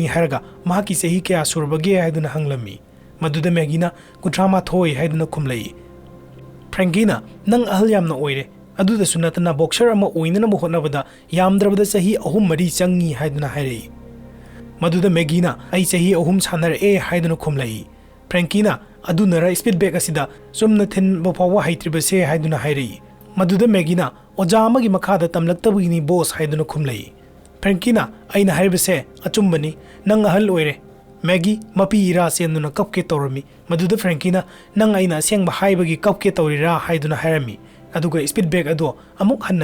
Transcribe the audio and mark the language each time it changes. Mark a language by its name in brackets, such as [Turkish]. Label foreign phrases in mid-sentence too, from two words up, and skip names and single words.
[Manipuri] hairaga mahaki sehi kya surbage haiduna hanglami maduda Maggie na kutrama thoi haiduna khumlai Frankie na nang ahal yamna oire aduda sunatana boxer ama oinana mohotnabada yamdrabada sahi ahum mari changi haiduna hairei maduda Maggie na ai sahi ahum sanar haiduna khumlai Frankie na adunara [English] speed bag [Manipuri] asida sumna thin bapawa haitribase haiduna hairei maduda Maggie na oja amagi makhada tamlaktabugini boss haiduna khumlai Frankie na aina haibase achumbani nang ahal oire Maggie mapi ira senuna kapke tawrami maduda Frankie na nang aina sengba haibagi kapke tawrira haiduna hairami aduga [English] speed bag [Manipuri] ado amuk hanna